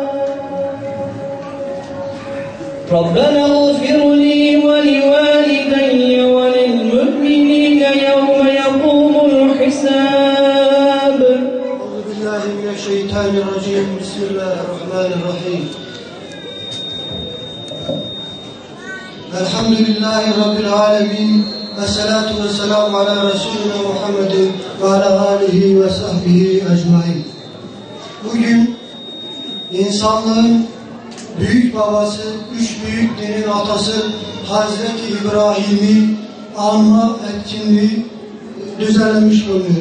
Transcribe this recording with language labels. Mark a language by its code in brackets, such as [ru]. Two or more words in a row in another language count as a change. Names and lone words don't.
[ar] ربنا اغفر لي ولوالدي وللمؤمنين يوم يقوم الحساب. أعوذ بالله من الشيطان الرجيم. بسم الله الرحمن الرحيم. الحمد لله رب العالمين. الصلاة والسلام على رسولنا محمد وعلى آله وصحبه أجمعين. [tr] Bugün insanlığın büyük babası, üç büyük dinin atası Hazreti İbrahim'i anma etkinliği düzenlenmiş bulunuyor.